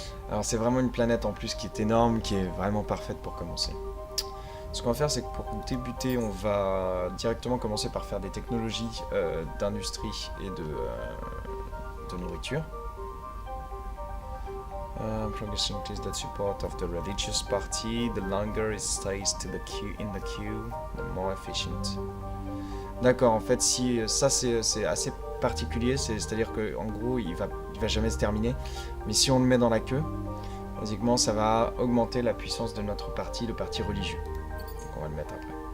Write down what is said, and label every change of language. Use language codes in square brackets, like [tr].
[fr] Alors c'est vraiment une planète en plus qui est énorme, qui est vraiment parfaite pour commencer. Ce qu'on va faire, c'est que pour débuter, on va directement commencer par faire des technologies d'industrie et de nourriture. [en] Progress increase that support of the religious party. The longer it stays in the queue, the more efficient. [fr] D'accord, en fait, si ça c'est assez particulier, c'est-à-dire que en gros, il va jamais se terminer. Mais si on le met dans la queue, basiquement, ça va augmenter la puissance de notre parti, le parti religieux. Donc on va le mettre après.